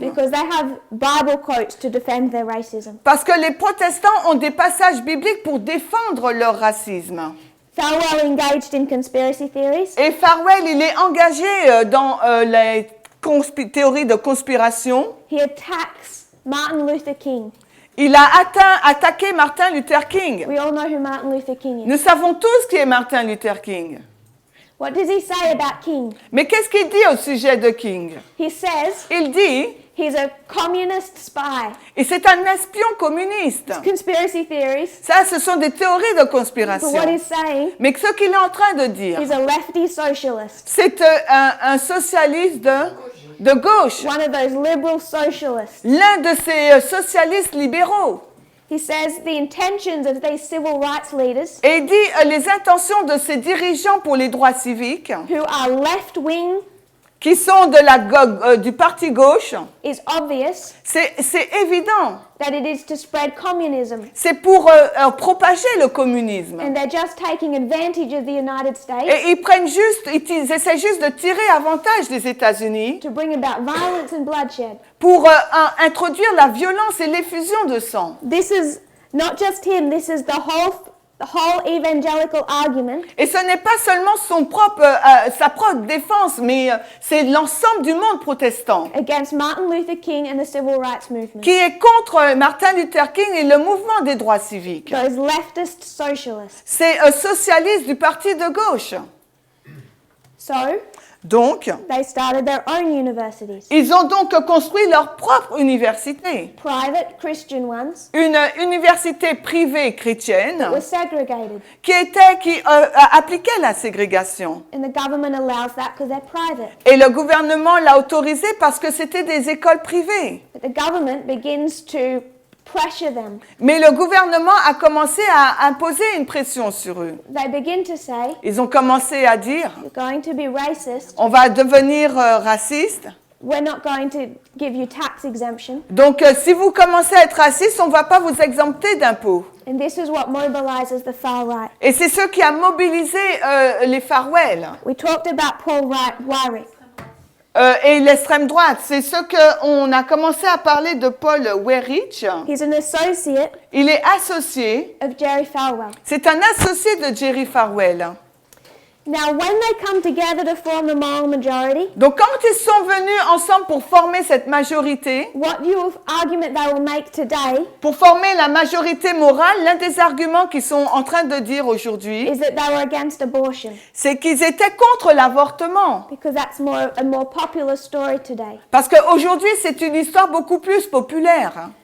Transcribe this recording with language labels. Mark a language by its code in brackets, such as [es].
[en] because they have Bible quotes to defend their racism. [fr] Parce que les protestants ont des passages bibliques pour défendre leur racisme. [en] Falwell engaged in conspiracy theories. [fr] Et Farwell, il est engagé dans les théories de conspiration. [en] He attacks Martin Luther King. [fr] Il a attaqué Martin Luther King. [en] We all know who Martin Luther King is. [fr] Nous savons tous qui est Martin Luther King. [en] What does he say about King? [fr] Mais qu'est-ce qu'il dit au sujet de King? [en] He says [fr] Il dit, [en] he's a communist spy. [fr] et c'est un espion communiste. [en] Conspiracy theories. [fr] Ça, ce sont des théories de [en] But what [fr] conspiration. [en] he's saying, [fr] Mais ce qu'il est en train de dire, [en] he's a lefty socialist. [fr] c'est un socialiste de gauche. [en] One of those liberal socialists. [fr] L'un de ces socialistes libéraux. [en] He says the intentions of these civil rights leaders [fr] Et il dit les intentions de ces dirigeants pour les droits civiques, [en] who are left-wing [fr] qui sont du parti gauche, [en] is obvious [fr] c'est évident. [en] that it is to spread communism. [fr] C'est pour propager le communisme. [en] And they're just taking advantage of the United States [fr] Et ils essaient juste de tirer avantage des États-Unis [en] to bring about violence and bloodshed. [fr] pour introduire la violence et l'effusion de sang. [en] This is not just him, this is the whole evangelical argument [fr] Et ce n'est pas seulement sa propre défense, mais c'est l'ensemble du monde protestant [en] against Martin Luther King and the civil rights movement. [fr] qui est contre Martin Luther King et le mouvement des droits civiques. [en] Those leftist socialists. [fr] C'est socialiste du parti de gauche. [en] So, [fr] Donc, [en] they started their own universities. [fr] ils ont donc construit leur propre université. [en] Private Christian ones [fr] Une université privée chrétienne [en] were segregated. [fr] qui appliquait la ségrégation. [en] And the government allows that because they're private. [fr] Et le gouvernement l'a autorisé parce que c'était des écoles privées. [en] But the government begins to pressure them. [fr] Mais le gouvernement a commencé à imposer une pression sur eux. [en] They begin to say, [fr] Ils ont commencé à dire, [en] you're going to be racist. [fr] on va devenir raciste. [en] We're not going to give you tax exemption. [fr] Donc, si vous commencez à être raciste, on ne va pas vous exempter d'impôts. [en] And this is what mobilizes the far right. [fr] Et c'est ce qui a mobilisé les Farwell [en] We talked about Paul Weyrich. [fr] et l'extrême droite. C'est ce qu'on a commencé à parler de Paul Weyrich. [en] He's an associate [fr] Il est associé, [en] of Jerry Falwell. [fr] c'est un associé de Jerry Falwell. [en] Now, when they come together to form the moral majority, [fr] Donc quand ils sont venus ensemble pour former cette majorité, [en] what argument they will make today [fr] pour former la majorité morale, l'un des arguments qu'ils sont en train de dire aujourd'hui, [en] is that they were against abortion, [fr] c'est qu'ils étaient contre l'avortement. [en] because that's a more popular story today. [fr] Parce qu'aujourd'hui, c'est une histoire beaucoup plus populaire.